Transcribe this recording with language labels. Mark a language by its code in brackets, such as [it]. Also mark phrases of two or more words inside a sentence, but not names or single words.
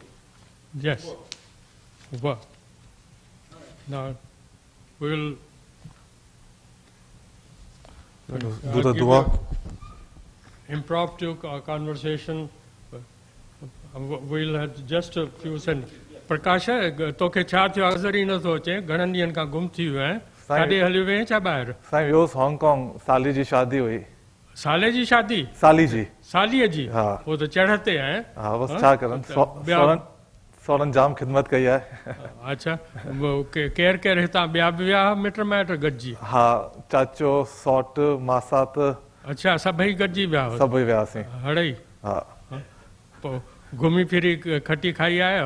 [en] Yes. W. Now we'll Do the give dua. you impromptu conversation. We'll have just a few sentences. [sd] प्रकाश तोखे छा थियो अक्सर ई नथो अचे घणनि ॾींहनि खां गुम थी वियो आहीं काॾे हलियो वें छा ॿाहिरि साईं वियोसि हांगकांग साली जी शादी हुई साले जी शादी साली जी सालीअ जी हा। वो त चढ़ ते आहे हा बसि छा करनि ॿिया- सौरनि जाम ख़िदमत कई आहे अच्छा केर केर हितां ॿिया बि विया मिट माइट गॾिजी हा चाचो सौट मासात अच्छा सभई गॾिजी विया हुआ सभई वियासीं हड़ई हा पोइ घुमी फिरी खटी खाई आयो